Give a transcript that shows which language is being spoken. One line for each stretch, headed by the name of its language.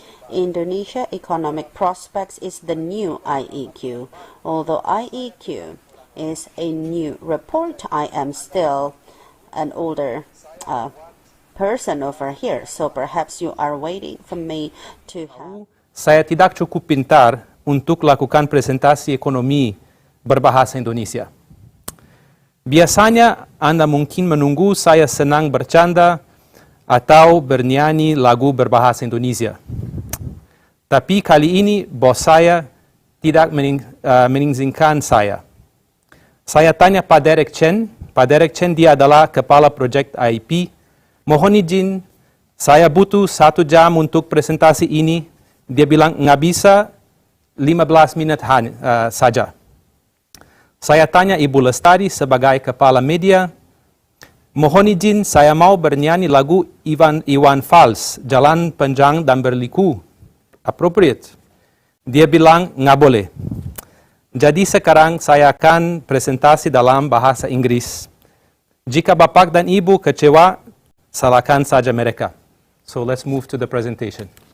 English: Indonesia Economic Prospects is the new IEQ. Although IEQ is a new report, I am still an older person over here, so perhaps you are waiting for me to have...
Indonesian: Saya tidak cukup pintar untuk lakukan presentasi ekonomi berbahasa Indonesia. Biasanya Anda mungkin menunggu saya senang bercanda atau bernyanyi lagu berbahasa Indonesia. Tapi kali ini bos saya tidak mengizinkan saya. Saya tanya Pak Derek Chen. Pak Derek Chen, dia adalah kepala project IEP. Mohon izin, saya butuh 1 jam untuk presentasi ini. Dia bilang nggak bisa, 15 menit saja. Saya tanya Ibu Lestari sebagai kepala media, mohon izin saya mau bernyanyi lagu Iwan Fals, Jalan Panjang dan Berliku.
English: Appropriate.
Indonesian: Dia bilang nggak boleh. Jadi sekarang saya akan presentasi dalam bahasa Inggris. Jika Bapak dan Ibu kecewa, salahkan saja mereka.
English: So let's move to the presentation.